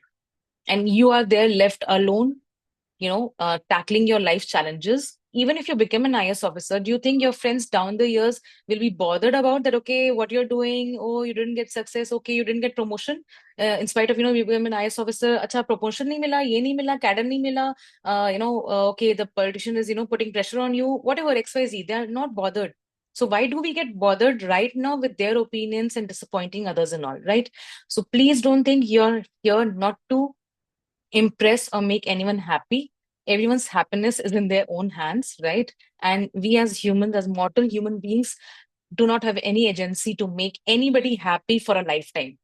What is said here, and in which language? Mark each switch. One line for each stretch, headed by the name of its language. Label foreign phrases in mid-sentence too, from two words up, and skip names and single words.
English: And you are there left alone, tackling your life challenges. Even if you become an IS officer, do you think your friends down the years will be bothered about that? Okay, what you're doing? Oh, you didn't get success. Okay, you didn't get promotion. In spite of, you become an IS officer.
Hindi: अच्छा, promotion नहीं मिला, ये नहीं मिला, cadre नहीं मिला.
English: Okay, the politician is, putting pressure on you. Whatever, XYZ, they are not bothered. So why do we get bothered right now with their opinions and disappointing others and all, right? So please don't think you're here not to impress or make anyone happy. Everyone's happiness is in their own hands, right? And we as humans, as mortal human beings, do not have any agency to make anybody happy for a lifetime.